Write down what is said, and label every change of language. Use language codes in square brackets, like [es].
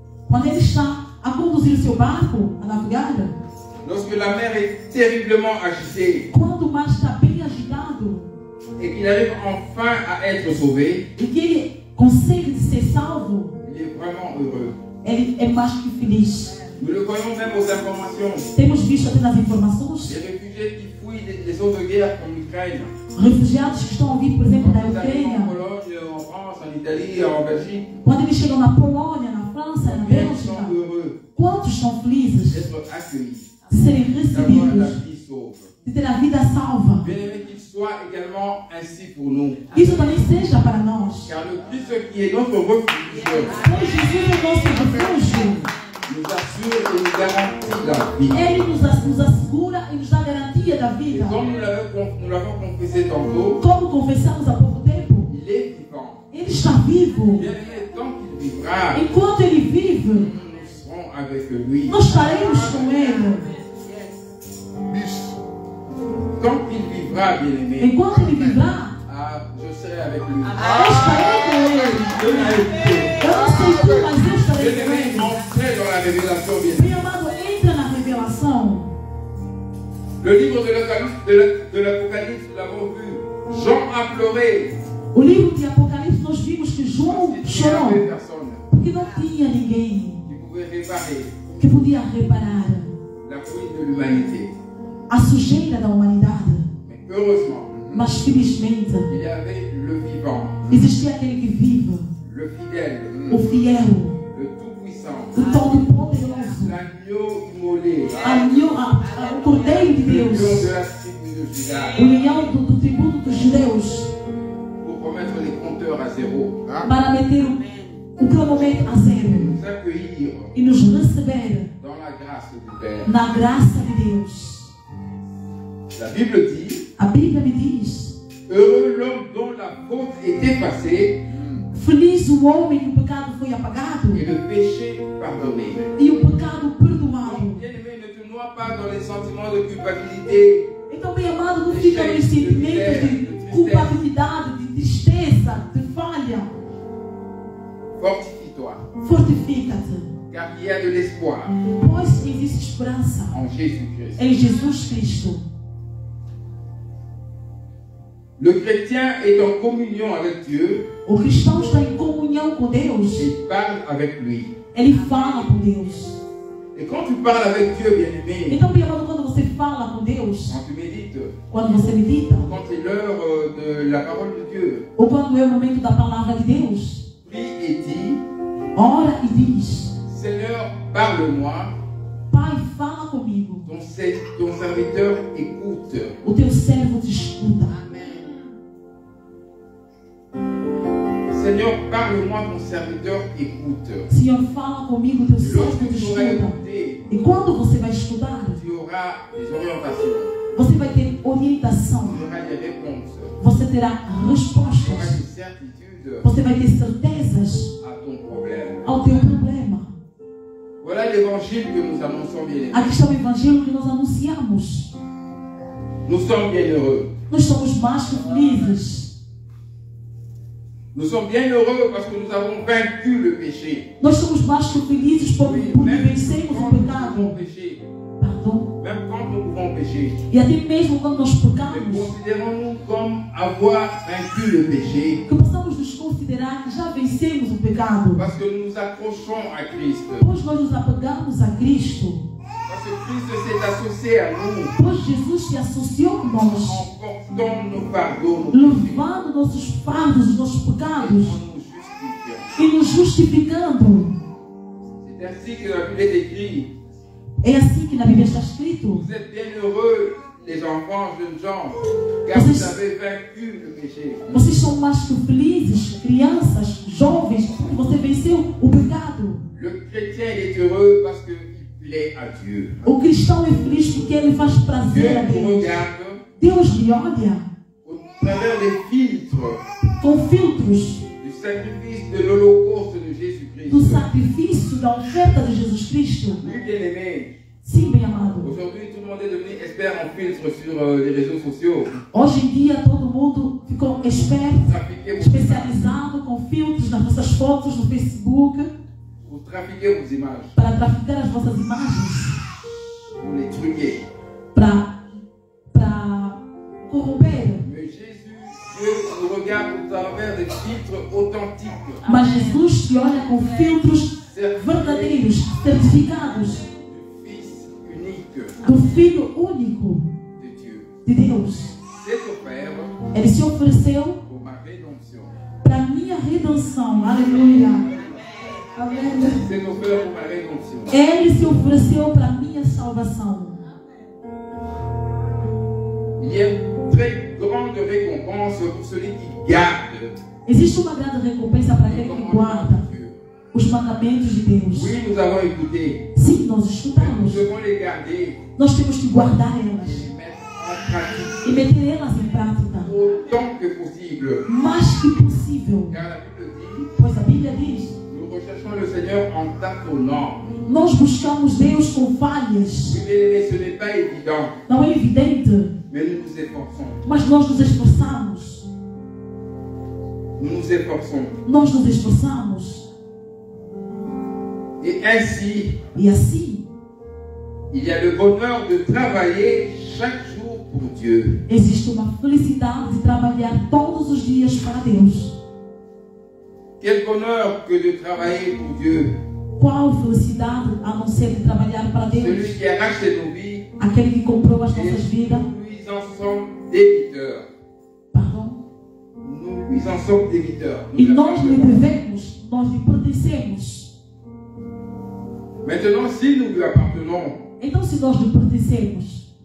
[pt] Quando ele está a conduzir o seu barco, a navegar, [fr] lorsque la mer est terriblement agitée [pt] quando o mar está bem agitado [fr] et qu'il arrive enfin à être sauvé, [pt] e que ele consegue ser salvo, [fr] il est vraiment heureux. [pt] ele é mais que feliz. [fr] Nous le voyons même aux informations. [pt] Temos visto até nas informações [fr] Les réfugiés qui fuient les autres guerres comme l'Ukraine, [pt] refugiados que estão a vir, por exemplo, da [fr] quand ils arrivent en [pt] Ucrânia. [fr] Pologne, en France, en Italie, en Belgique, [pt] Quando eles chegam na Polônia, na França, na [fr] ils sont [pt] Bélgica, [fr] heureux [pt] quantos estão felizes [fr] d'être accueillis, [pt] de serem [fr] d'avoir la [pt] recebidos, [fr] vie sauve. [pt] de ter a vida salva? [fr] Bien aimé qu'il soit également ainsi pour nous. [pt] Isso também seja para nós. [fr] Car le Christ qui est notre refuge [pt] Pois Jesus é o nosso refúgio. [fr] nous assure et nous garantit la vie. [pt] Ele nos assegura e nos dá garantia da [fr] Et [pt] vida. [fr] comme nous l'avons confessé tantôt, [pt] Como confessamos há pouco tempo, [fr] il est vivant. [pt] Ele está vivo. [fr] Bien aimé, tant qu'il vivra, [pt] Enquanto Ele vive, [fr] nous serons avec lui. [pt] nós estaremos com Ele. [fr] Tant qu'il vivra, bien aimé, [pt] Enquanto Ele viverá, [fr] je serai avec lui. [pt] eu estarei com Ele. Eu não sei tu, mas eu estarei [fr] Bien [pt] com [fr] aimé, [pt] Ele. [fr] entrez dans la révélation, bien aimé. [pt] Meu amado, entra na revelação. [fr] Le livre de l'Apocalypse, nous l'avons vu. Jean a pleuré [pt] O livro de Apocalipse, nós vimos que João [fr] parce qu'il n'y avait [pt] chorou [fr] personne [pt] porque não tinha ninguém [fr] qui pouvait réparer [pt] que podia reparar [fr] la fouille de l'humanité. [pt] a sujeira da humanidade. [fr] Mais heureusement, [pt] Mas felizmente [fr] il y avait le vivant, [pt] existia aquele que vive, [fr] le fidèle, [pt] o fiel, [fr] le tout-puissant, [pt] o todo-poderoso, [fr] l'agneau immolé, [pt] o Cordeiro de [fr] le lion [pt] Deus, [fr] de la tribu de Juda, [pt] o leão do tributo dos judeus, [fr] pour remettre les compteurs à zéro, [pt] para meter o cronômetro a zero [fr] nous accueillir [pt] e nos receber [fr] dans la grâce du Père. [pt] na graça de Deus. [fr] La Bible dit, [pt] A Bíblia me diz: [fr] heureux l'homme dont la faute est effacée [pt] feliz o homem que o pecado foi apagado [fr] et le péché pardonné. [pt] e o pecado perdoado. [fr] Bien-aimé, ne te noie pas dans les sentiments de culpabilité. [pt] Então, bem amado, não fica nos sentimentos de culpabilidade, de tristeza, de falha. [fr] Fortifie-toi, [pt] Fortifica-te, [fr] car il y a de l'espoir [pt] pois existe esperança [fr] en Jésus-Christ. [pt] em Jesus Cristo. [fr] Le chrétien est en communion avec Dieu [pt] O cristão está em comunhão com Deus. [fr] et il parle avec lui. [pt] Ele fala com Deus. [fr] Et quand tu parles avec Dieu, bien-aimé, [pt] Então, bem amado, quando você fala com Deus, [fr] quand tu médites, [pt] quando você medita, [fr] quand c'est l'heure de la parole de Dieu, [pt] ou quando é o momento da palavra de Deus, [fr] prie et dis, [pt] ora e diz: [fr] Seigneur, parle-moi, [pt] Pai, fala comigo. [fr] ton serviteur écoute. [pt] O teu servo te escuta. [fr] Seigneur, parle-moi, ton serviteur écoute. [pt] Senhor, fala comigo, teu [fr] Et [pt] servo [fr] lorsque [pt] te [fr] tu auras [pt] escuta. [fr] écouté, [pt] E quando você vai escutar, [fr] tu auras des orientations, [pt] você vai ter orientação, [fr] tu auras des réponses, [pt] você terá [fr] tu auras [pt] respostas, [fr] des certitudes [pt] você vai ter certezas [fr] à ton problème. [pt] ao teu problema. [fr] Voilà l'évangile que nous annonçons, bien aimés. [pt] Aqui está o evangelho que nós anunciamos. [fr] Nous sommes bien heureux. [pt] Nós somos mais que felizes. [fr] Nous sommes bien heureux parce que nous avons vaincu le péché. [pt] Nós somos mais que felizes porque [fr] Même [pt] vencemos o [fr] quand nous [pt] pecado. [fr] pouvons pécher, [pt] Perdão. [fr] même quand nous pouvons pécher, [pt] E até mesmo quando nós [fr] mais [pt] pecamos, [fr] considérons-nous comme avoir vaincu le péché. [pt] que possamos nos devemos considerar que já vencemos o pecado. [fr] Parce que nous nous accrochons à Christ. [pt] Pois nós nos apegamos a Cristo. [fr] Parce que Christ s'est associé à nous. [pt] Pois Jesus se associou com nós. [fr] En portant nos fardeaux, [pt] levando nossos fardos, os nossos pecados. [fr] en nous justifiant. [pt] E nos justificando. [fr] C'est ainsi que la Bible est écrite. [pt] É assim que na Bíblia está escrito. [fr] Vous êtes bien heureux, les enfants, jeunes gens, car vous avez vaincu le péché. [pt] Vocês são mais que felizes, crianças, jovens, porque você venceu o pecado. [fr] Le chrétien il est heureux parce qu'il plaît à Dieu. [pt] O cristão é feliz porque ele faz prazer a [fr] Dieu nous [pt] Deus. [fr] regarde [pt] Deus lhe olha [fr] au travers des filtres [pt] com filtros [fr] du sacrifice de l'holocauste de Jésus-Christ. [pt] do sacrifício, da oferta de Jesus Cristo. [fr] Oui, bien-aimé. [pt] Sim, bem amado. [fr] Aujourd'hui, tout le monde est devenu expert en filtre sur les réseaux sociaux. [pt] Hoje em dia todo mundo ficou esperto, [fr] Trafiquez vos, [pt] especializado com filtros nas nossas fotos no Facebook [fr] vous trafiquez vos images, [pt] para traficar as vossas imagens, [fr] vous les truquez. [pt] para corromper. [fr] Mais Jésus, Dieu nous regarde au travers des filtres authentiques [pt] Mas Jesus te olha com filtros verdadeiros, certificados [fr] du Fils unique [pt] do Filho único [fr] de Dieu. [pt] de Deus. [fr] C'est offert [pt] Ele se ofereceu [fr] pour ma rédemption. [pt] para a minha redenção. Aleluia. Amém. [fr] C'est offert pour ma rédemption. [pt] Ele se ofereceu para a minha salvação. [fr] Il y a une très grande récompense pour celui qui garde [pt] Existe uma grande recompensa para aquele que guarda [fr] de Dieu. [pt] os mandamentos de Deus. [fr] Oui, nous avons écouté. [pt] Sim, nós [fr] Nous [pt] escutamos. [fr] devons les garder [pt] Nós temos que guardar [fr] et [pt] elas [fr] les mettre en pratique [pt] e meter elas em prática [fr] autant que possible. [pt] o mais que possível. [fr] Car la Bible dit, [pt] Pois a Bíblia diz: [fr] nous recherchons le Seigneur en tâtonnant. [pt] nós buscamos Deus com falhas. [fr] Oui, mais ce n'est pas évident, [pt] Não é evidente, [fr] mais nous nous efforçons. [pt] mas nós nos esforçamos. [fr] Nous nous efforçons. [pt] Nós nos esforçamos. [fr] Et ainsi, [pt] E assim, [fr] il y a le bonheur de travailler chaque jour pour Dieu. [pt] existe uma felicidade de trabalhar todos os dias para Deus. [fr] Quel bonheur que de travailler pour Dieu. [pt] Qual felicidade a não ser de trabalhar para Deus? [fr] Celui qui a racheté nos vies, [pt] Aquele que comprou as nossas [fr] et [pt] vidas. [fr] nous lui en sommes débiteurs. Pardon? Nous lui en sommes débiteurs. [pt] E [fr] Nous [pt] nós lhe [fr] appartenons. [pt] devemos, nós lhe pertencemos. [fr] Maintenant, si nous lui appartenons [pt] Então, se nós lhe pertencemos